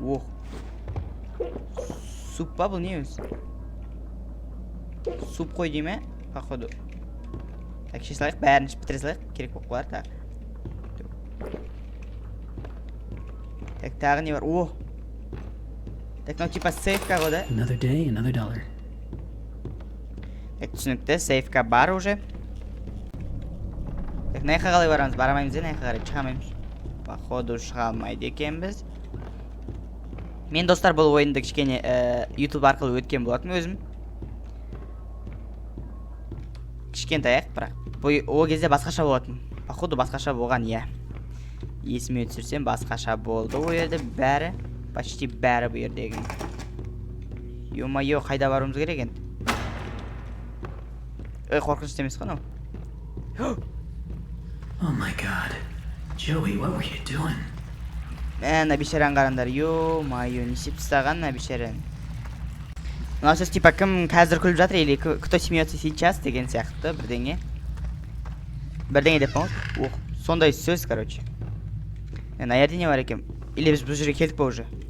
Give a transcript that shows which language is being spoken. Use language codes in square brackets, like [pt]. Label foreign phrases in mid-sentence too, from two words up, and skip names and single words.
[kk] Ох. Суп па бұл не өзі? Суп қой дейме, походу. Так, іше салайық, бәрін ішіп бітіре салайық, керек болып қалар, так. Так, тағы не бар? О! Так, мынау типа сейфка ғой да? [en] Another day, another dollar. [kk] Так, түсінікті, сейфка бар уже. Так, мына жаққа қалай барамыз? Барамаймыз, мына жаққа қарай шыға алмаймыз. Походу шыға алмайды екенбіз. Мен, достар, бұл ойынды кішкене YouTube арқылы өткен болатын өзім. Кішкентай аяқ, бірақ. О кезде басқаша болатын. Походу басқаша болған, иә. Есіме түсірсем басқаша болды. О жерде бәрі, почти бәрі бұл жердегі. Ё-моё, қайда баруымыз керек енді? Қорқынышты емес қой, [en] Oh my god. Joey, what were you doing? [kk] Мына бешерен қарандар, ё-моё, не істеп тастаған мына бешерен. Мынау сөз типа кім қазір күліп жатыр, [ru] или кто смеется сейчас [kk] деген сияқты бірдеңе. Бірдеңе деп памыз? Ох, сондай сөз, короче. Мына жерде не бар екен? Или біз бұл жерге келдік па уже?